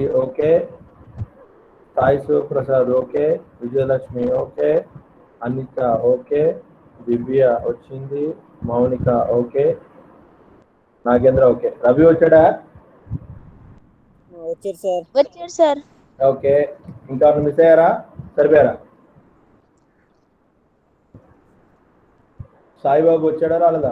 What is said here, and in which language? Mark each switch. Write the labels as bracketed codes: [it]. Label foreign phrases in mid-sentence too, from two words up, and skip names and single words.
[te] ओके, साई प्रसाद ओके, विजयलक्ष्मी ओके, अनिता ओके, दिव्या వచ్చింది, మౌనిక ఓకే, నాగేంద్ర ఓకే, రవి వచ్చాడా? వచ్చారు సార్. ఓకే, ఇంకా మిస్ అయ్యారా? సరిపోయారా? సాయిబాబు వచ్చాడా రాలేదా?